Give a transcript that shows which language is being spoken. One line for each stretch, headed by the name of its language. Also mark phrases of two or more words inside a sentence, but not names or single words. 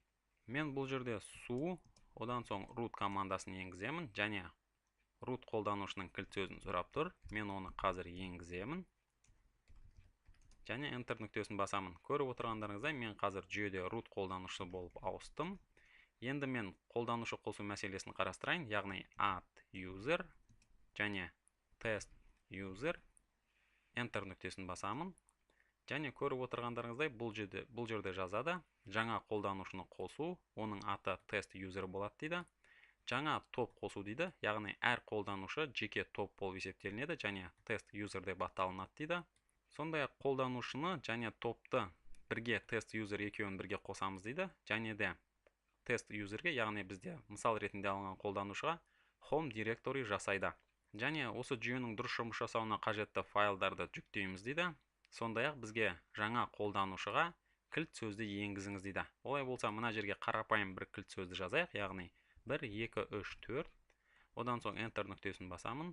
Kazakh: Мен бұл жерде su, одан соң root командасын енгіземін және root қолданушының кілт сөзін сұрап тұр. Мен оны қазір енгіземін және enter нүктесін басамын. Көріп отырғандарыңыздай, мен қазір жүйеде root қолданушы болып ауыстым. Енді мен қолданушы қосу мәселесін қарастырайын, яғни
English: add user
Kazakh: және
English: test user,
Kazakh: enter нүктесін басамын. Және көріп отырғандарыңыздай, бұл жерде жазады, жаңа қолданушыны қосу, оның аты
English: test user
Kazakh: болады дейді. Жаңа топ қосу дейді, яғни әр қолданушы жеке топ болып есептелінеді және
English: test user
Kazakh: деп аталынады дейді. Сондай-ақ қолданушыны және топты бірге
English: test user
Kazakh: екеуін бірге қосамыз дейді. Және де
English: test userге,
Kazakh: яғни бізде мысал ретінде алынған қолданушыға
English: home directory
Kazakh: жасайды. Және осы жүйенің дұрыс жұмыс жасауына қажетті файлдарды жүктейміз дейді. Сондай-ақ бізге жаңа қолданушыға кілт сөзді енгізіңіз дейді. Олай болса, мына жерге қарапайым бір кілт сөзді жазайық, яғни 1, 2, 3, 4. Одан соң enter нүктесін басамын.